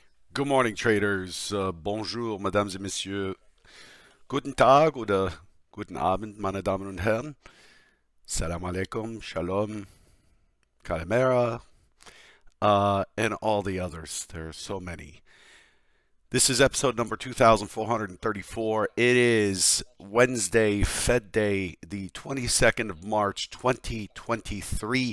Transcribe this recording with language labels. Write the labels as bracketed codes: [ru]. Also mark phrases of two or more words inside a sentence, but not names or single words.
[en] Good morning, traders. [fr] Bonjour, mesdames et messieurs. [de] Guten Tag oder guten Abend, meine Damen und Herren. [ar] Salam alaikum, [en] shalom, kalimera, and all the others. There are so many. This is episode number 2434. It is Wednesday, Fed Day, the 22nd of March, 2023.